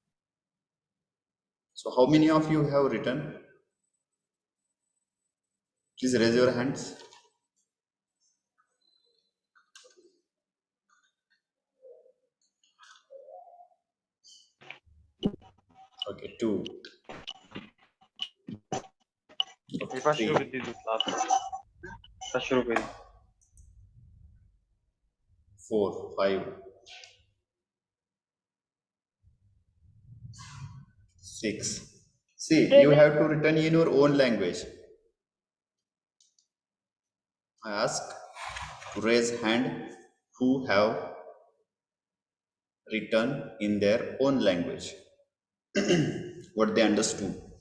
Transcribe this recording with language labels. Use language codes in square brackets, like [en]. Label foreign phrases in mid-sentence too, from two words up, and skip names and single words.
[en] So how many of you have written? Please raise your hands. Okay, two. Okay, विपा शुरू three, [hi] कर दी क्लास शुरू करी [en] 4, 5, 6. See, you have to written in your own language. I ask to raise hand who have written in their own language what they understood.